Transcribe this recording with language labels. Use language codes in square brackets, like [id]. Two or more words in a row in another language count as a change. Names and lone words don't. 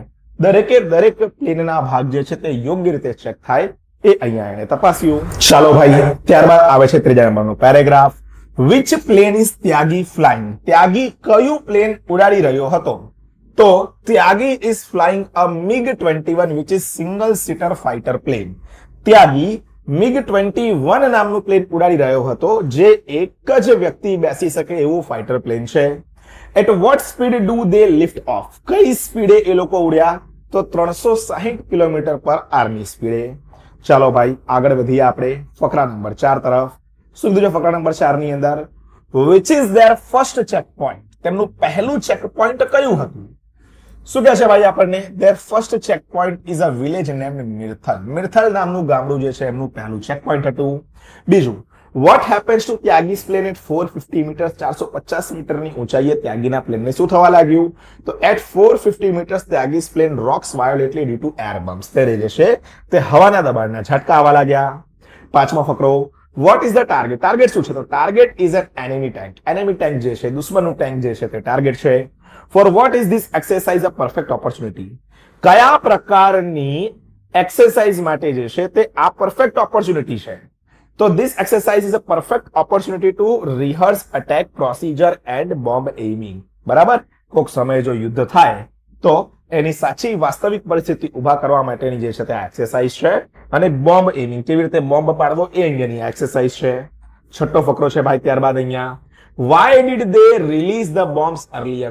[gu] દરેકે દરેક પ્લેનના ભાગ જે છે તે યોગ્ય રીતે ચેક થાય એ અહીંયા એને તપાસ્યું. ચાલો ભાઈ ત્યારબાદ આવે છે ત્રીજા નંબરનો પેરેગ્રાફ. [en] Which plane is Tyagi flying? [gu] ત્યાગી કયું પ્લેન ઉડાડી રહ્યો હતો? [en] તો Tyagi is flying a MiG-21 which is single seater fighter plane. [gu] ત્યાગી MiG-21 નામનું પ્લેન ઉડાડી રહ્યો હતો જે એક જ વ્યક્તિ બેસી શકે એવું ફાઇટર પ્લેન છે. [en] At what speed do they lift off? [gu] કઈ સ્પીડે એ લોકો ઉડ્યા? તો 360 કિલોમીટર પર આર્મી સ્પીડે. ચાલો ભાઈ આગળ વધીએ આપણે ફકરા નંબર 4 તરફ. શું કીધું છે ફકરા નંબર 4 ની અંદર? [en] Which is their first checkpoint? [gu] તેમનું પહેલું ચેકપોઇન્ટ કયું હતું? શું કહે છે ભાઈ આપણને? [en] Their first checkpoint is a village named મિરથલ. [gu] મિરથલ નામનું ગામડું જે છે એમનું પહેલું ચેકપોઇન્ટ હતું. બીજું, [en] what happens to ત્યાગી's plane at 450 meters? [gu] 450 મીટરની ઊંચાઈએ ત્યાગીના પ્લેનને શું થવા લાગ્યું? [en] તો at 450 meters ત્યાગી's plane rocks violently due to air bumps. [gu] ત્યારે જે છે તે હવાના દબાણના ઝટકા આવવા લાગ્યા. પાંચમો ફકરો, [en] what is the target? [gu] ટાર્ગેટ શું છે? તો [en] target is an enemy tank. enemy tank [gu] જે છે, દુશ્મનનું ટેન્ક જે છે તે ટાર્ગેટ છે. [en] For what is this exercise a perfect opportunity? [gu] કયા પ્રકારની એક્સરસાઇઝ માટે જે છે તે આ [en] perfect opportunity [gu] છે? [en] તો this exercise is a perfect opportunity to rehearse attack procedure and bomb aiming. [gu] બરાબર, કોઈક સમયે જો યુદ્ધ થાય તો એની સાચી વાસ્તવિક પરિસ્થિતિ ઉભા કરવા માટેની જે છે તે એક્સરસાઇઝ છે. અને [en] bomb aiming, [gu] કેવી રીતે બોમ્બ પાડવો એ અંગેની એક્સરસાઇઝ છે. છઠ્ઠો ફકરો છે ભાઈ ત્યારબાદ અહીંયા, [en] Why did they release the bombs earlier?